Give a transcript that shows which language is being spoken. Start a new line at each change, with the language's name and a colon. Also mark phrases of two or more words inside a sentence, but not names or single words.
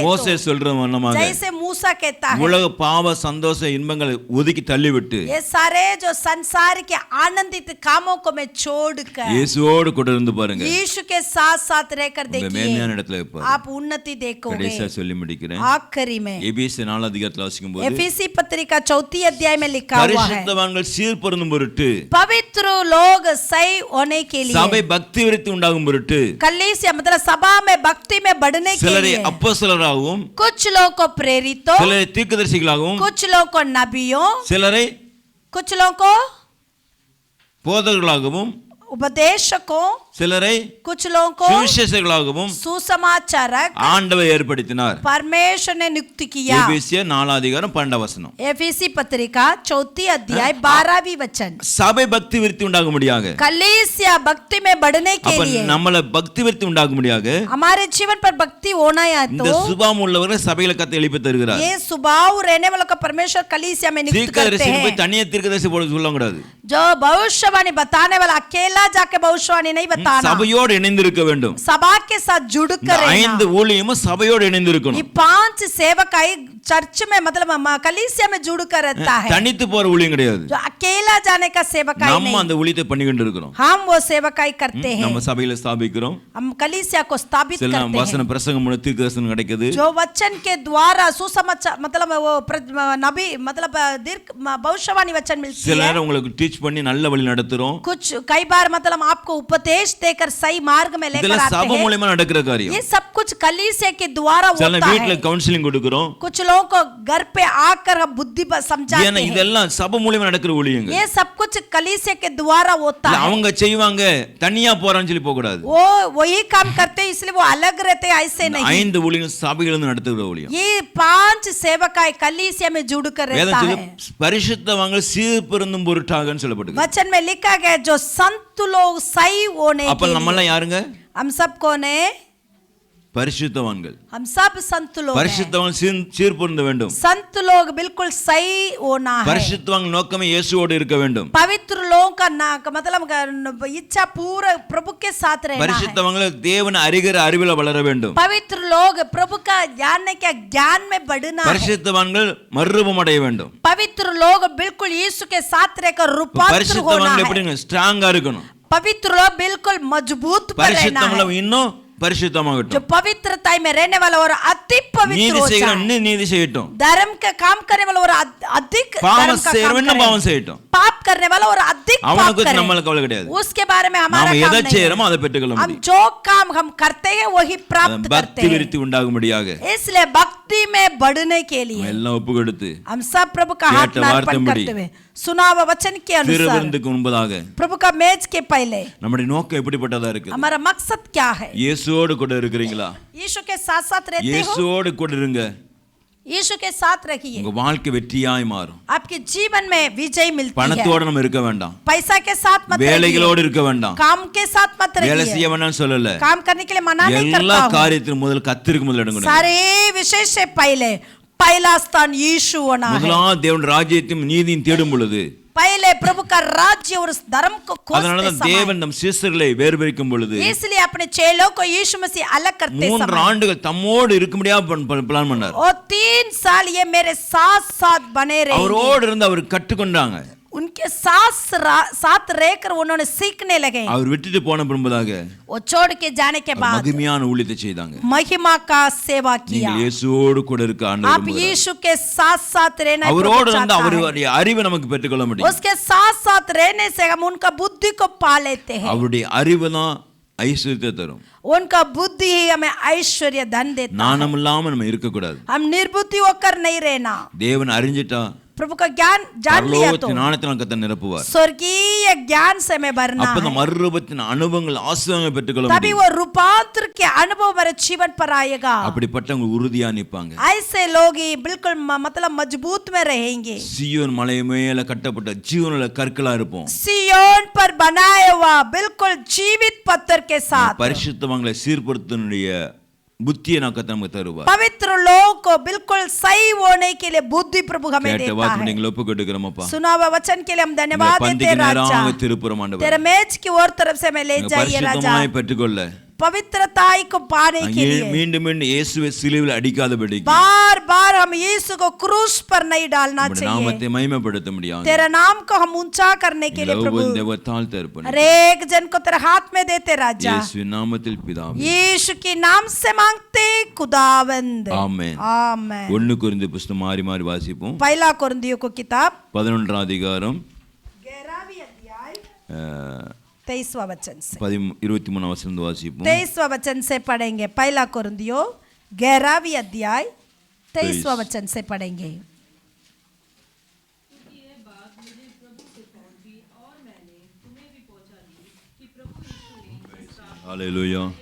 Tamil: மோசே
Hindi: तो
Tamil: சொல்ற வண்ணமாக
Hindi: जैसे मूसा कहता है
Tamil: உலக பாவ சந்தோஷ இன்பங்களை ஒதுக்கி தள்ளிவிட்டு
Hindi: ये सारे जो संसार के आनंदित कामों को मैं छोड़कर
Tamil: இயேசுவோடு கூட இருந்து பாருங்க.
Hindi: यीशु के साथ साथ रहकर
Tamil: உங்க மேன்மையான
Hindi: देखिए
Tamil: இடத்துல இருப்பார்.
Hindi: आप उन्नति देखोगे।
Tamil: கடைசியா சொல்லி முடிக்கிறேன்.
Hindi: आखिरी में
Tamil: எபேசிய 4 அதிகாரத்தில் வாசிக்கும்போது
Hindi: एफिसी पत्रिका 4 अध्याय में लिखा हुआ है
Tamil: பரிசுத்தவான்கள் சீர்பொருந்தும் பொருட்டு
Hindi: पवित्र लोग सही होने के लिए
Tamil: சபை பக்தி விருத்தி உண்டாகும் பொருட்டு
Hindi: कलीसिया मतलब सभा में भक्ति में बढ़ने के
Tamil: சிலரை
Hindi: लिए
Tamil: அப்போஸ்தலராகவும்
Hindi: कुछ लोग को प्रेरितों
Tamil: சிலரை தீர்க்கதரிசிகளாகவும்
Hindi: कुछ लोग को नबियों
Tamil: சிலரை
Hindi: कुछ लोग को
Tamil: போதகர்களாகவும்
Hindi: उपदेशकों
Tamil: சிலரை
Hindi: कुछ लोगों को
Tamil: சுவிசேஷகர்களாகவும்
Hindi: सुसमाचारक
Tamil: ஆண்டவர் ஏற்படுத்தினார்
Hindi: परमेश्वर ने नियुक्त किया
Tamil: எபேசிய 4 அதிகாரம் 12 வசனம்
Hindi: एफिसी पत्रिका 4 अध्याय 12वीं वचन
Tamil: சபை பக்தி விருத்தி உண்டாகும்படியாக
Hindi: कलीसिया भक्ति में बढ़ने के
Tamil: அப்ப
Hindi: लिए
Tamil: நம்மள பக்தி விருத்தி உண்டாகும்படியாக
Hindi: हमारे जीवन पर भक्ति होना है
Tamil: இந்த
Hindi: तो
Tamil: சுபாவம் உள்ளவர்களை சபையில கத்த எழுப்பி தருகிறார்
Hindi: ये स्वभाव रहने वालों का परमेश्वर कलीसिया में नियुक्त करते
Tamil: தீர்க்கதரிசி
Hindi: हैं
Tamil: போய் தனியே தீர்க்கதரிசி போட சொல்ல கூடாது
Hindi: जो भविष्यवाणी बताने वाला अकेला जाके भविष्यवाणी नहीं बताना
Tamil: சபையோடு இணைந்து இருக்க வேண்டும்
Hindi: सभा के साथ जुड़ कर रहना
Tamil: 5 ஊழியமும் சபையோடு இணைந்து
Hindi: ये
Tamil: இருக்கணும்
Hindi: 5 सेवकाई चर्च में मतलब कलीसिया में जुड़ कर रहता है
Tamil: தனித்து போற ஊழியம் கிடையாது
Hindi: जो अकेला जाने का सेवकाई
Tamil: நம்ம
Hindi: नहीं
Tamil: அந்த ஊழியத்தை பண்ணிக்கிட்டு இருக்கிறோம்
Hindi: हम वो सेवकाई करते हैं
Tamil: நம்ம சபையில ஸ்தாபிக்கிறோம்
Hindi: हम कलीसिया को स्थापित
Tamil: சில
Hindi: करते
Tamil: வசன
Hindi: हैं
Tamil: பிரசங்கம் மூலம் தீர்க்கதரிசனம் கிடைக்குது
Hindi: जो वचन के द्वारा सुसमाचार मतलब वो नबी मतलब दीर्घ भविष्यवाणी वचन मिलती
Tamil: சில
Hindi: है
Tamil: நேரம் உங்களுக்கு டீச் பண்ணி நல்ல வழி நடத்துறோம்
Hindi: कुछ कई बार मतलब आपको उपदेश देकर सही मार्ग में लेकर
Tamil: இதெல்லாம்
Hindi: आते
Tamil: சபை
Hindi: हैं
Tamil: மூலமா நடக்கிற காரியம்
Hindi: ये सब कुछ कलीसिया के द्वारा
Tamil: சில
Hindi: होता
Tamil: வீட்ல
Hindi: है
Tamil: கவுன்சிலிங் கொடுக்கிறோம்
Hindi: कुछ लोगों को घर पे आकर हम बुद्धि समझाते
Tamil: ஏன்னா
Hindi: हैं
Tamil: இதெல்லாம் சபை மூலமா நடக்கிற ஊழியங்க
Hindi: ये सब कुछ कलीसिया के द्वारा होता है
Tamil: அவங்க செய்வாங்க தனியா போறான்னு சொல்லி போக கூடாது
Hindi: वो वही काम करते हैं इसलिए वो अलग रहते हैं ऐसे नहीं
Tamil: 5 ஊழியம் சபையில இருந்து நடத்துகிற ஊழியம்
Hindi: ये 5 सेवकाई कलीसिया में जुड़ कर रहता
Tamil: வேதம்
Hindi: है
Tamil: சொல்லு பரிசுத்தவான்கள் சீர்பொருந்தும் பொருட்டாகன்னு சொல்லப்பட்டிருக்கு
Hindi: वचन में लिखा गया जो संत लोग सही होने
Tamil: அப்ப
Hindi: के
Tamil: நம்ம எல்லாம்
Hindi: लिए
Tamil: யாருங்க
Hindi: हम सब कौन है
Tamil: பரிசுத்தவான்கள்
Hindi: हम सब संत लोग हैं
Tamil: பரிசுத்தவான் சீர்பொருந்த வேண்டும்
Hindi: संत लोग बिल्कुल सही होना है
Tamil: பரிசுத்தவான் நோக்கமே இயேசுவோடு இருக்க வேண்டும்
Hindi: पवित्र लोगों का मतलब इच्छा पूरा प्रभु के साथ रहना है
Tamil: பரிசுத்தவான்கள் தேவனை அறிகிற அறிவில வளர வேண்டும்
Hindi: पवित्र लोग प्रभु का जानने के ज्ञान में बढ़ना है
Tamil: பரிசுத்தவான்கள் மறுரூபம் அடைய வேண்டும்
Hindi: पवित्र लोग बिल्कुल यीशु के साथ रहकर रूपांतर होना
Tamil: பரிசுத்தவான்கள்
Hindi: है
Tamil: எப்படிங்க ஸ்ட்ராங்கா இருக்கணும்
Hindi: पवित्र लोग बिल्कुल मजबूत पर रहना
Tamil: பரிசுத்தவான்கள்
Hindi: है
Tamil: இன்னும்
Hindi: जो
Tamil: பரிசுத்தமாகட்டும்
Hindi: पवित्रता में रहने वाला और अति पवित्र
Tamil: நீதி
Hindi: हो
Tamil: செய்கிற
Hindi: जाए
Tamil: இன்னும் நீதி செய்யட்டும்
Hindi: धर्म का काम करने वाला और अधिक
Tamil: பாவம்
Hindi: धर्म का
Tamil: செய்கிறவன்
Hindi: काम
Tamil: இன்னும்
Hindi: करे
Tamil: பாவம் செய்யட்டும்
Hindi: पाप करने वाला और अधिक पाप
Tamil: அவனுக்கு
Hindi: करे
Tamil: நம்மளுக்கு கவலை கிடையாது
Hindi: उसके बारे में हमारा
Tamil: நாம
Hindi: काम
Tamil: எதை
Hindi: नहीं
Tamil: செய்யறோமோ
Hindi: है
Tamil: அதை பெற்றுக்கொள்ள
Hindi: हम
Tamil: முடியும்
Hindi: जो काम हम करते हैं वही प्राप्त करते
Tamil: பக்தி
Hindi: हैं
Tamil: விருத்தி உண்டாகும்படியாக
Hindi: इसलिए भक्ति में बढ़ने के लिए
Tamil: எல்லாம் ஒப்பு கொடுத்து
Hindi: हम सब प्रभु का हाथ
Tamil: கேட்ட
Hindi: में अर्पण
Tamil: வார்த்தைப்படி
Hindi: करते हुए सुना हुआ वचन के अनुसार
Tamil: திருவிருந்துக்கு முன்பதாக
Hindi: प्रभु का मेज के पहले
Tamil: நம்முடைய நோக்கம் எப்படிப்பட்டதா இருக்கு
Hindi: हमारा मकसद क्या है
Tamil: இயேசுவோடு கூட இருக்கிறீங்களா
Hindi: यीशु के साथ साथ रहते हो
Tamil: இயேசுவோடு கூட இருங்க
Hindi: यीशु के साथ रहिए
Tamil: உங்க வாழ்க்கை வெற்றியாய் மாறும்
Hindi: आपके जीवन में विजय मिलती है
Tamil: பணத்தோட நம்ம இருக்க வேண்டாம்
Hindi: पैसा के साथ मत रहिए
Tamil: வேலைகளோடு இருக்க வேண்டாம்
Hindi: काम के साथ मत
Tamil: வேலை
Hindi: रहिए
Tamil: செய்ய வேண்டாம்னு சொல்லல
Hindi: काम करने के लिए मना नहीं
Tamil: எல்லா
Hindi: करता हूं
Tamil: காரியத்திலும் முதல்ல கர்த்தருக்கு முதல் இடம் கொடுங்க
Hindi: सारे विषय से पहले पहला स्थान यीशु होना है
Tamil: முதலாம் தேவன் ராஜ்யத்தையும் நீதியும் தேடும் பொழுது
Hindi: पहले प्रभु का राज्य और उस धर्म को
Tamil: அதனால
Hindi: खोजते
Tamil: தான்
Hindi: समय
Tamil: தேவன் நம் சீசர்களை வேறுபிரிக்கும் பொழுது
Hindi: इसलिए अपने चेलों को यीशु मसीह अलग करते
Tamil: 3
Hindi: समय
Tamil: ஆண்டுகள் தம்மோடு இருக்கும்படியா பிளான் பண்ணார்
Hindi: और 3 साल ये मेरे साथ साथ बने रहेंगे
Tamil: அவரோடு இருந்து அவர் கற்றுக்கொண்டாங்க
Hindi: उनके साथ रहकर उन्होंने सीखने लगे
Tamil: அவர் விட்டுட்டு போன பின்பதாக
Hindi: वो छोड़ के जाने के बाद
Tamil: மகிமையான ஊழியத்தை செய்தாங்க
Hindi: महिमा का सेवा किया
Tamil: நீங்க இயேசுவோடு கூட இருக்க
Hindi: आप
Tamil: ஆண்டவர்
Hindi: यीशु के साथ साथ रहना
Tamil: அவரோடு
Hindi: प्रभु
Tamil: இருந்து
Hindi: चाहता है।
Tamil: அவருடைய அறிவை நமக்கு பெற்றுக்கொள்ள முடியும்
Hindi: उसके साथ साथ रहने से हम उनका बुद्धि को पा लेते हैं
Tamil: அவருடைய அறிவு தான் ஐஸ்வர்யத்தை தரும்
Hindi: उनका बुद्धि ही हमें ऐश्वर्य धन देता है
Tamil: நாணம் இல்லாம நம்ம இருக்க கூடாது
Hindi: हम निर्बुद्धि होकर नहीं रहना
Tamil: தேவன் அறிஞ்சிட்டா
Hindi: प्रभु का ज्ञान जान लिया तो
Tamil: பரலோகத்தின் ஞானத்தினால் கர்த்தர் நிரப்புவார்
Hindi: स्वर्गीय ज्ञान से मैं भरना
Tamil: அப்ப அந்த
Hindi: है
Tamil: மறுரூபத்தின் அனுபவங்கள் ஆசீர்வாதங்களை பெற்றுக்கொள்ள
Hindi: तभी
Tamil: முடியும்
Hindi: वो रूपांतर के अनुभव मेरे जीवन पर आएगा
Tamil: அப்படிப்பட்டவங்க உறுதியா நிப்பாங்க
Hindi: ऐसे लोग ही बिल्कुल मतलब मजबूत में रहेंगे
Tamil: சீயோன் மலை மேல கட்டப்பட்ட ஜீவனுள்ள கற்களா இருப்போம்
Hindi: सियोन पर बनाया हुआ बिल्कुल जीवित पत्थर के साथ
Tamil: பரிசுத்தவான்களை சீர்படுத்தனுடைய புத்தியை கர்த்தர் நமக்கு தருவார்
Hindi: पवित्र लोगों को बिल्कुल सही होने के लिए बुद्धि प्रभु हमें
Tamil: கேட்ட
Hindi: देता
Tamil: வாக்கு
Hindi: है
Tamil: நீங்கள் ஒப்பு கொடுக்கிறோமப்பா
Hindi: सुना हुआ वचन के लिए हम धन्यवाद देते हैं राजा
Tamil: திருப்புறம் ஆண்டவர்
Hindi: तेरे मेज की ओर तरफ से मैं ले
Tamil: நீங்க
Hindi: जाइए राजा
Tamil: பரிசுத்தமாய் பெற்றுக்கொள்ள
Hindi: पवित्रताई को पाने के लिए
Tamil: மீண்டும் மீண்டும் இயேசுவை சிலுவையில் அடிக்காதபடி
Hindi: बार बार हम यीशु को क्रूस पर नहीं डालना चाहिए।
Tamil: நாமத்தை மகிமைப்படுத்த முடியாது।
Hindi: तेरा नाम को हम ऊंचा करने के लिए प्रभु हर एक जन को तेरे हाथ में देते राजा।
Tamil: இயேசு நாமத்தில் பிதாவே
Hindi: यीशु के नाम से मांगते खुदावंद आमेन। आमेन।
Tamil: 1 கொரிந்தியர் புத்தகம் மாறி மாறி வாசிப்போம்।
Hindi: पहला कोरिन्थियों को किताब
Tamil: 11 அதிகாரம்
Hindi: 11वां अध्याय 23वां वचन से 23वां वचन वासिपों। 23वां वचन से पढ़ेंगे। पहला कोरिन्थियों 11वां अध्याय 23वां वचन से पढ़ेंगे। हालेलुया।